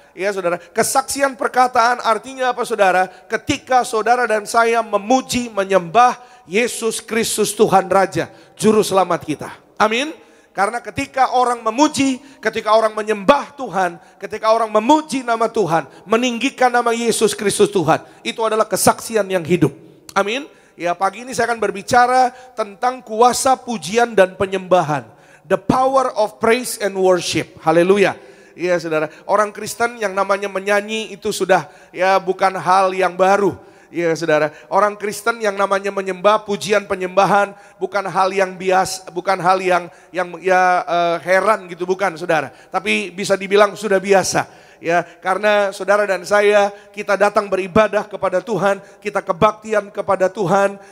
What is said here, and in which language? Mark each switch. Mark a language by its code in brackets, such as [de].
[id] Ya saudara, kesaksian perkataan artinya apa saudara? Ketika saudara dan saya memuji, menyembah Yesus Kristus Tuhan Raja, Juru Selamat kita. Amin. Karena ketika orang memuji, ketika orang menyembah Tuhan, ketika orang memuji nama Tuhan, meninggikan nama Yesus Kristus Tuhan, itu adalah kesaksian yang hidup. Amin. Ya, pagi ini saya akan berbicara tentang kuasa pujian dan penyembahan. [en] The power of praise and worship. [id] Haleluya. Iya saudara, orang Kristen yang namanya menyanyi itu sudah ya bukan hal yang baru. Iya saudara, orang Kristen yang namanya menyembah, pujian penyembahan bukan hal yang biasa, bukan hal yang heran gitu, bukan saudara. Tapi bisa dibilang sudah biasa. Ya, karena saudara dan saya, kita datang beribadah kepada Tuhan, kita kebaktian kepada Tuhan.